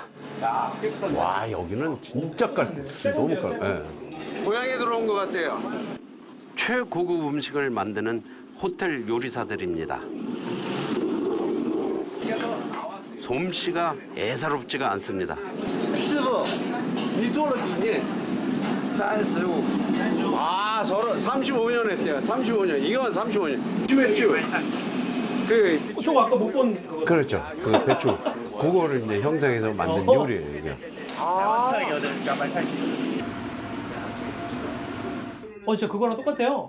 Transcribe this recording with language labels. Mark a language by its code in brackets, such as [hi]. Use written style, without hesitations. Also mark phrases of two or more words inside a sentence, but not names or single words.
[ko] 와 여기는 진짜 너무 깔. 고향에 들어온 것 같아요. 최고급 음식을 만드는 호텔 요리사들입니다. 솜씨가 예사롭지가 않습니다. [zh] 师傅，你做了几年？35。 [ko] 35년 했대요. 35년. 이건 35년. 배추. 저거 아까 못 본 그거. 그렇죠. 그 배추. 그거를 이제 형상해서 만든 요리예요. 이게. 진짜 그거랑 똑같아요.